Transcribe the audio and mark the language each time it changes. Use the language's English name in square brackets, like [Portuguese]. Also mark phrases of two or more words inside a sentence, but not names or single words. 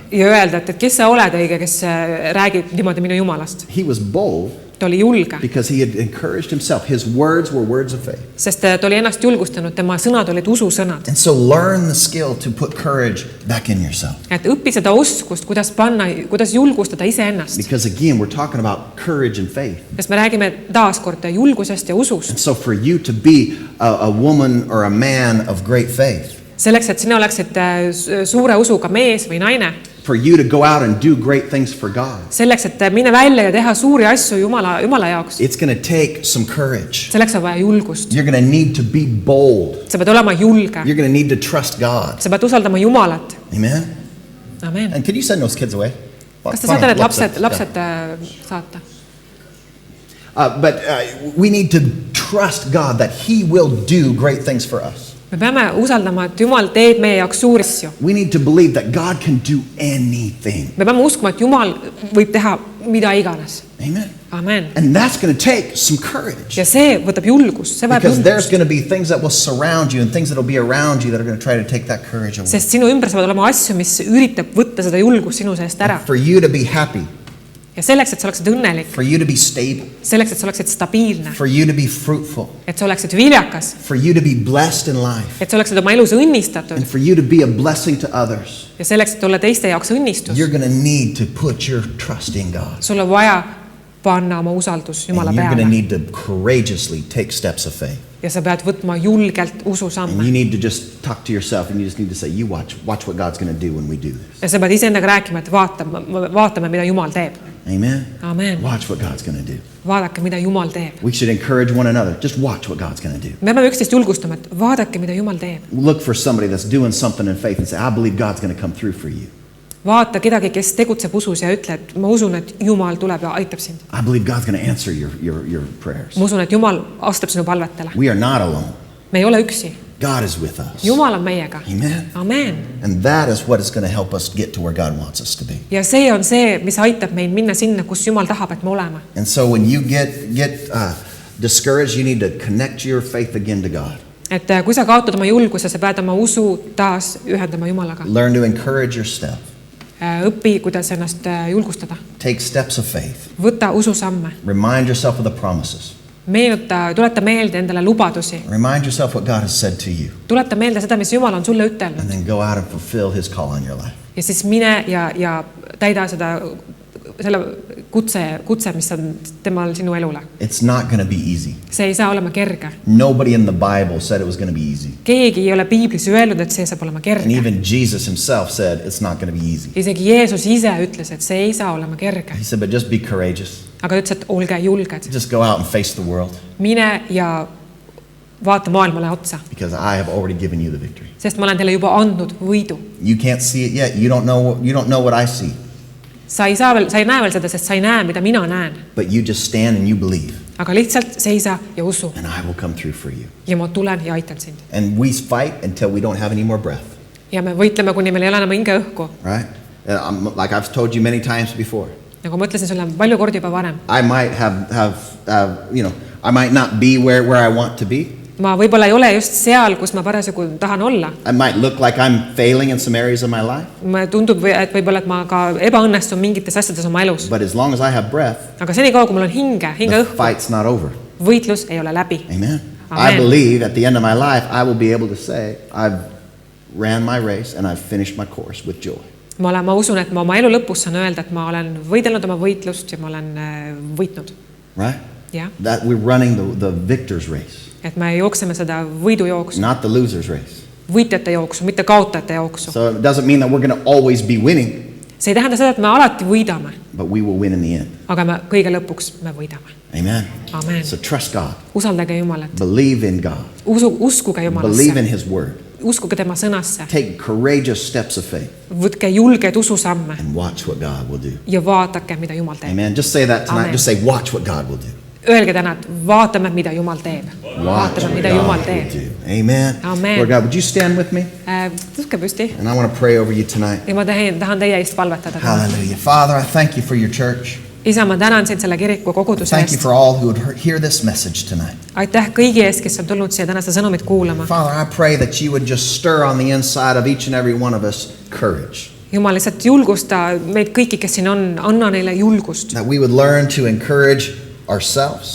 [Estonian] ja öelda, et kes sa oled õige, kes räägib niimoodi minu Jumalast. [English] He was bold [Estonian] Ta oli julge, [English] because he had encouraged himself. His words were words of faith. [Estonian] sest ta oli ennast julgustanud, tema sõnad olid ususõnad. [English] And so learn the skill to put courage back in yourself. [Estonian] Et õpi seda oskust, kuidas julgustada iseennast. [English] Because again, we're talking about courage and faith. [Estonian] Sest me räägime taaskord julgusest ja usust. [English] And so for you to be a woman or a man of great faith, [Estonian] Selleks, et sina oleksid suure usuga mees või naine, [English] for you to go out and do great things for God, [Estonian] selleks, et mine välja ja teha suuri asju Jumala jaoks, [English] it's going to take some courage. [Estonian] selleks on vaja julgust. [English] You're going to need to be bold. [Estonian] Sa pead olema julge. [English] You're going to need to trust God. [Estonian] Sa pead usaldama Jumalat. [English] Amen? [Estonian] Amen. [English] And could you send those kids away? [Estonian] Kas te saate need lapsed saata? [English] But we need to trust God that He will do great things for us. [Estonian] Me peame usaldama, et Jumal teeb meie jaoks suuri asju. [English] We need to believe that God can do anything. [Estonian] Me peame uskuma, et Jumal võib teha mida iganes. [English] Amen. [Estonian] Amen. [English] And that's going to take some courage. [Estonian] Ja see võtab julgust. See vajab [English] Because there's [Estonian] julgust. [English] going to be things that will surround you and things that will be around you that are going to try to take that courage away. [Estonian] Sest sinu ümber saavad olema asju, mis üritab võtta seda julgust sinu seest ära. [English] For you to be happy, [Estonian] Ja selleks, et sa oleksid õnnelik, [English] for you to be stable, [Estonian] selleks, et sa oleksid stabiilne, [English] for you to be fruitful, [Estonian] et sa oleksid viljakas, [English] for you to be blessed in life, [Estonian] et sa oleksid oma elus õnnistatud [English] and for you to be a blessing to others, [Estonian] ja selleks, et olla teiste jaoks õnnistus, [English] you're going to need to put your trust in God. [Estonian] sul on vaja panna oma usaldus Jumala [English] And you're going to [Estonian] peale. [English] need to courageously take steps of faith. [Estonian] Ja sa pead võtma julgelt [English] And [Estonian] ususamme. [English] you need to just talk to yourself and you just need to say, you watch what God's going to do when we do this. [Estonian] Ja sa pead iseendaga rääkima, et vaatame, mida Jumal teeb. [English] Amen. [Estonian] Amen. [English] Watch what God's going to do. [Estonian] Vaadake, mida Jumal teeb. [English] We should encourage one another. Just watch what God's going to do. [Estonian] Me peame üksteist julgustama, et vaadake, mida Jumal teeb. [English] Look for somebody that's doing something in faith and say, I believe God's going to come through for you. [Estonian] Vaata kedagi, kes tegutseb usus ja ütle, et ma usun, et Jumal tuleb ja aitab sind. [English] I believe God's going to answer your prayers. [Estonian] Ma usun, et Jumal astab sinu palvetele. [English] We are not alone. [Estonian] Me ei ole üksi. [English] God is with us. [Estonian] Jumal on meiega. [English] Amen. [Estonian] Amen. [English] And that is what is going to help us get to where God wants us to be. [Estonian] Ja see on see, mis aitab meil minna sinna, kus Jumal tahab, et me olema. [English] And so when you get discouraged, you need to connect your faith again to God. [Estonian] Et kui sa kaotad oma julguse, sa pead oma usu taas ühendama Jumalaga. [English] Learn to encourage yourself. [Estonian] Õpi, kuidas ennast julgustada. [English] Take steps of faith. [Estonian] Võta ususamme. [English] Remind yourself of the promises. [Estonian] Tuleta meelde endale lubadusi. [English] Remind yourself what God has said to you. [Estonian] Tuleta meelde seda, mis Jumal on sulle ütelnud. [English] And then go out and fulfill His call on your life. [Estonian] Ja siis mine ja täida selle kutse, mis on temal sinu elule. [English] It's not going to be easy. [Estonian] See ei saa olema kerge. [English] Nobody in the Bible said it was going to be easy. [Estonian] Keegi ei ole Piiblis öelnud, et see saab olema [English] And [Estonian] kerge. [English] even Jesus himself said it's not going to be easy. [Estonian] Isegi Jeesus ise ütles, et see ei saa olema kerge. [English] He said, but just be courageous. [Estonian] Aga ütles, et olge julged. [English] Just go out and face the world [Estonian] Mine ja vaata maailmale otsa. [English] because I have already given you the victory. [Estonian] Sest ma olen teile juba andnud võidu. [English] You can't see it yet. You don't know what I see. [Estonian] Sa ei näe veel seda, sest sa ei näe, mida mina näen. [English] But you just stand and you believe. [Estonian] Aga lihtsalt seisa ja usu. [English] And I will come through for you. [Estonian] Ja ma tulen ja aitan sind. [English] And we fight until we don't have any more breath. [Estonian] Ja me võitleme, kuni meil ei ole enam hingeõhku. [English] Right? Like I've told you many times before. [Estonian] Nagu ma ütlesin sulle palju kordi juba varem. [English] I might I might not be where I want to be. [Estonian] Ma võib-olla ei ole just seal, kus ma parasjagu tahan olla. [English] I might look like I'm failing in some areas of my life. [Estonian] Ma tundub, et võib-olla, et ma ka ebaõnnestun mingites asjades oma elus. [English] But as long as I have breath, [Estonian] Aga senikaua, kui mul on [English] the [Estonian] hingeõhku, [English] fight's not over. [Estonian] võitlus ei ole läbi. [English] Amen. [Estonian] Amen. [English] I believe at the end of my life, I will be able to say, I've ran my race and I've finished my course with joy. [Estonian] Ma usun, et ma oma elu lõpus saan öelda, et ma olen võidelnud oma võitlust ja ma olen võitnud. [English] Right? [Estonian] Ja? [English] That we're running the victor's race, [Estonian] Et me jookseme seda võidujooksu, [English] not the loser's race. [Estonian] võitjate jooksu, mitte kaotajate jooksu. [English] So it doesn't mean that we're going to always be winning, [Estonian] See ei tähenda seda, et me alati võidame, [English] but we will win in the end. [Estonian] aga me kõige lõpuks me võidame. [English] Amen. [Estonian] Amen. [English] So trust God. [Estonian] Usaldage Jumalat. [English] Believe in God. [Estonian] Uskuge [English] Believe in [Estonian] Jumalasse. [English] His word. [Estonian] Uskuge tema sõnasse. [English] Take courageous steps of faith [Estonian] Võtke julged ususamme [English] and watch what God will do. [Estonian] ja vaadake, mida Jumal teeb. [English] Amen. Just say that tonight. [Estonian] Amen. [English] Just say, watch what God will do. [Estonian] Öelge täna, et vaatame, mida Jumal teeb. [English] Watch [Estonian] Vaatame, [English] what [Estonian] mida Jumal [English] God will [Estonian] teeb. [English] do. Amen. [Estonian] Amen. [English] Lord God, would you stand with me? [Estonian] Tõstke püsti [English] And I want to pray over you tonight. [Estonian] ja ma tahan teie eest palvetada. [English] Hallelujah. Father, I thank you for your church. [Estonian] Isa, ma tänan sind selle kiriku koguduse [English] Thank you [Estonian] eest. [English] for all who would hear this message tonight. [Estonian] Aitäh kõigi eest, kes on tulnud siia tänase sõnumit kuulama. [English] Father, I pray that you would just stir on the inside of each and every one of us courage. [Estonian] Jumal, lihtsalt julgusta meid kõiki, kes siin on, anna neile julgust. [English] That we would learn to encourage ourselves